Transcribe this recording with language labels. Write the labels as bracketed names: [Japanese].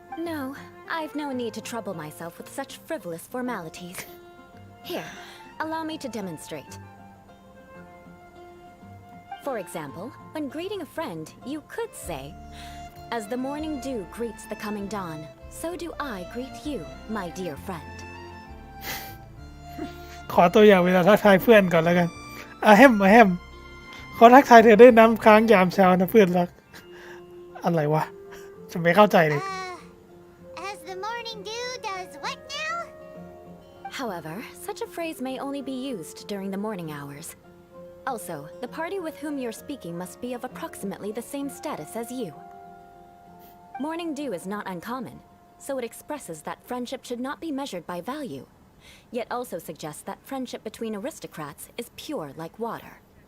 [English] No, I've no need to trouble myself with such frivolous formalities. Here, allow me to demonstrate. For example, when greeting a friend, you could say, "As the morning dew greets the coming dawn, so do I greet you, my dear friend." [Thai] ขอตัวอย่างเวลาทักทายเพื่อนก่อนแล้วกันอาแฮมขอทักทายเธอด้วยน้ำค้างยามเช้านะเพื่อนรัก อะไรวะ ฉันไม่เข้าใจเลย [English] As the morning dew does what now? However, such a phrase may only be used during the morning hours. Also, the party with whom you're speaking must be of approximately the same status as you. Morning dew is not uncommon, so it expresses that friendship should not be measured by value, yet also suggests that friendship between aristocrats is pure like water.